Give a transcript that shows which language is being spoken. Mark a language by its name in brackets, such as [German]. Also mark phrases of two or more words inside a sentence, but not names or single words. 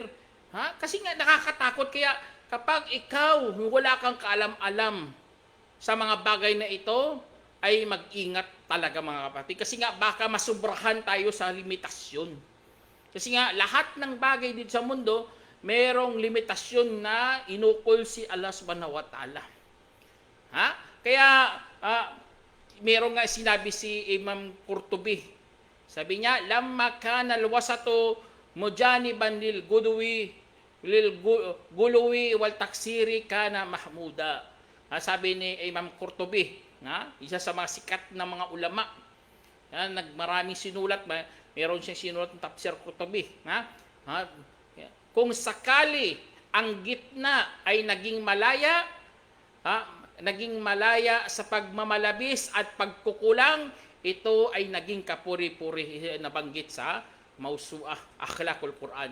[Filipino] Kasi nga nakakatakot, kaya kapag ikaw wala kang kaalam-alam sa mga bagay na ito, ay mag-ingat talaga mga kapatid. Kasi nga baka masubrahan tayo sa limitasyon. Kasi nga lahat ng bagay dito sa mundo, merong limitasyon na inukol si Allah [Arabic] سبحانه وتعالى. [Filipino] Kaya merong nga sinabi si Imam Qurtubi. Sabi niya, [Arabic] لما كان الوسط مجانبا للغلو والتقصير كان محمودا. [Filipino] Sabi ni Imam Qurtubi, isa sa mga sikat na mga ulama, nagmaraming sinulat, meron siyang sinulat ng Tafsir Qurtubi. Kung sakali ang gitna ay naging malaya sa pagmamalabis at pagkukulang, ito ay naging kapuri-puri, nabanggit sa Mawsu'ah Akhlaqul Quran.